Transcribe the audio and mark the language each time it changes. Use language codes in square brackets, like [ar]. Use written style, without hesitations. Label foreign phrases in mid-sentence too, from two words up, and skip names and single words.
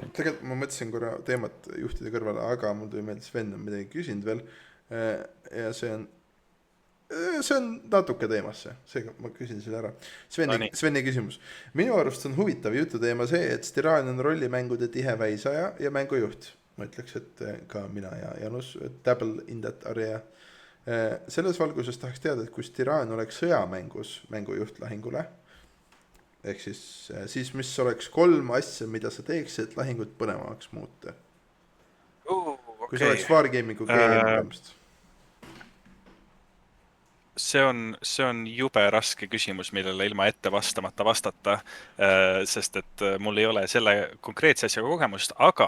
[et] Tegelikult ma mõtlesin korra teemat juhtide kõrvale, aga mul tuli meelde Sven on midagi küsinud veel. Ja see on natuke teemasse, seega ma küsin selle ära. Sveni küsimus. Minu arust on huvitav jututeema see, et Styran on rollimängude tihe väisaja ja mängujuht. Ma ütleks, et ka mina ja Janus [en] dabble in that area. [et] Selles valguses tahaks teada, et kui Styran oleks sõjamängus mängujuht lahingule, ehk siis mis oleks 3 asja, mida sa teeks, et lahingut põnevamaks muuta? Kui see oleks Wargamingu GM-st. See on jube raske küsimus, millele ilma ette vastamata vastata, sest et mul ei ole selle konkreetse asjaga kogemust, aga...